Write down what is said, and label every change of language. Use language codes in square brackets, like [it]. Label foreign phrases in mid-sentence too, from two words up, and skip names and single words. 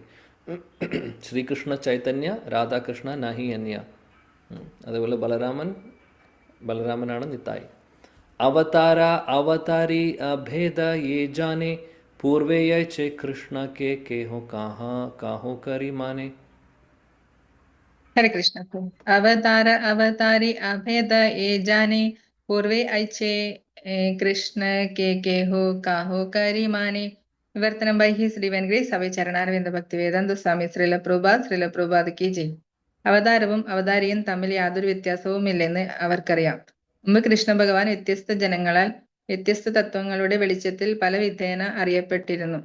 [bn] শ্রীকৃষ্ণ চৈতন্য রাধাকৃষ্ণ নহি অন্য. [ml] അതേപോലെ ബലരാമനാണ് നിത്തായി. [bn] অবতার অবতারী অভেদ যে জানে পূর্বে যৈ কৃষ্ণ কে কেহো কাহো করি মানে. [hi] हरे कृष्ण प्रभु. [bn] অবতার অবতারী অভেদ যে জানে পূর্বে ঐছে কৃষ্ণ কে হো কাহো করি মানে. [ml] വിവർത്തനം [en] by His Divine Grace [ml] സഭ ചരണാരവിന്ദ ഭക്തി വേദാന്ത സ്വാമി ശ്രീല [hi] प्रभुपाद कि जय. [ml] അവതാരവും അവതാരിയും തമ്മിൽ യാതൊരു വ്യത്യാസവുമില്ലെന്ന് അവർക്കറിയാം. മുമ്പ് കൃഷ്ണ ഭഗവാൻ വ്യത്യസ്ത ജനങ്ങളാൽ വ്യത്യസ്ത തത്വങ്ങളുടെ വെളിച്ചത്തിൽ പല വിധേന അറിയപ്പെട്ടിരുന്നു.